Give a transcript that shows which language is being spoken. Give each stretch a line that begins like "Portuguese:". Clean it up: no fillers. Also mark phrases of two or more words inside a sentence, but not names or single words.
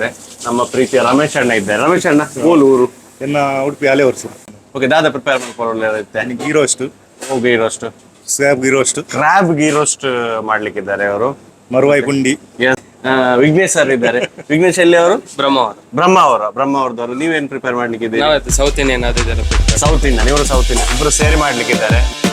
Kannada: ನಮ್ಮ ಪ್ರೀತಿಯ ರಮೇಶ್ ಅಣ್ಣ ಇದ್ದಾರೆ. ರಮೇಶ್ ಅಣ್ಣ, ಮೂಲ ಎನ್ನ ಉಡುಪಿ ಆಲೆ ವರ್ಷ. ಓಕೆ, ದಾದ ಪ್ರಿಪೇರ್ ಮಾಡ್ಕೊಳ್ಳುತ್ತೆ.
English: ghee roast, ghee roast, ಕ್ರ್ಯಾಬ್ ghee roast
Kannada: ಮಾಡ್ಲಿಕ್ಕಿದ್ದಾರೆ ಅವರು. ಮರುವಾಯಿ ಪುಂಡಿ. ವಿಘ್ನೇಶ್ ಸರ್ ಇದ್ದಾರೆ. ವಿಘ್ನೇಶ್ ಎಲ್ಲಿ ಅವರು? ಬ್ರಹ್ಮಾವರದವರು. ನೀವೇನ್ ಪ್ರಿಪೇರ್ ಮಾಡ್ಲಿಕ್ಕಿದ್ದೀರಿ?
English: south indian. south indian,
Kannada: ಇವರು
English: south indian,
Kannada: ಇಬ್ರು ಸೇರಿ ಮಾಡ್ಲಿಕ್ಕಿದ್ದಾರೆ.